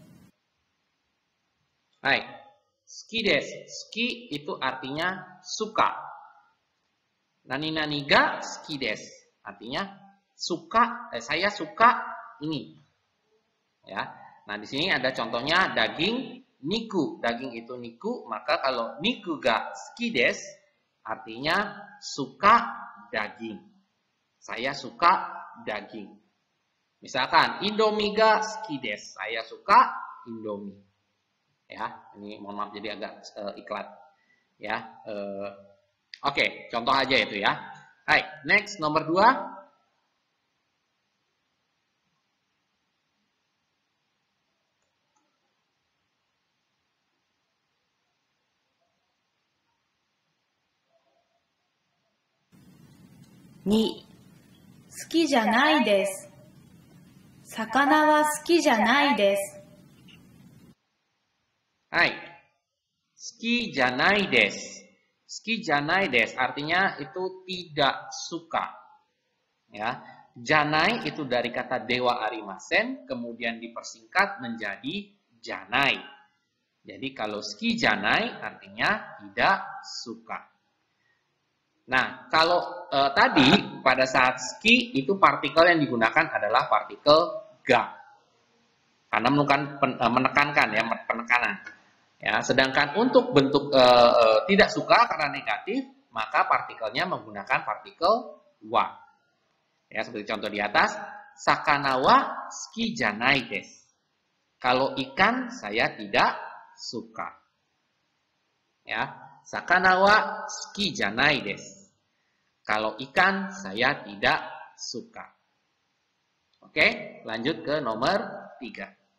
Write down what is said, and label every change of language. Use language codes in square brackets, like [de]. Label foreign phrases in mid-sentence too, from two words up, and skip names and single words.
[ja] はい、好きです. [id] Suki itu artinya suka. [ja] 何が好きです. [id] Artinya suka, saya suka ini. Ya. Nah, di sini ada contohnya daging niku. Daging itu niku, maka kalau [ja] 肉が好きです [id] artinya suka daging. Saya suka daging. Misalkan [ja] Indomie ga suki desu. [id] Saya suka Indomie. Ya, ini mohon maaf jadi agak iklan. Ya, oke, contoh aja itu ya. Hai, next nomor 2. [ja] Ni, 好きじゃないです。魚は好きじゃないです。はい、好きじゃないです. 好きじゃないです [id] artinya itu tidak suka. Ya, janai itu dari kata [ja] ではありません, [id] kemudian dipersingkat menjadi janai. Jadi kalau [ja] 好きじゃない [id] artinya tidak suka. Nah, kalau tadi pada saat suki itu partikel yang digunakan adalah partikel ga. Karena menekankan ya, penekanan. Ya, sedangkan untuk bentuk tidak suka karena negatif, maka partikelnya menggunakan partikel wa. Ya, seperti contoh di atas, [ja] 魚は好きじゃないです. [id] Kalau ikan saya tidak suka. Ya, [ja] 魚は好きじゃないです. [id] Kalau ikan saya tidak suka. Oke, lanjut ke nomor 3.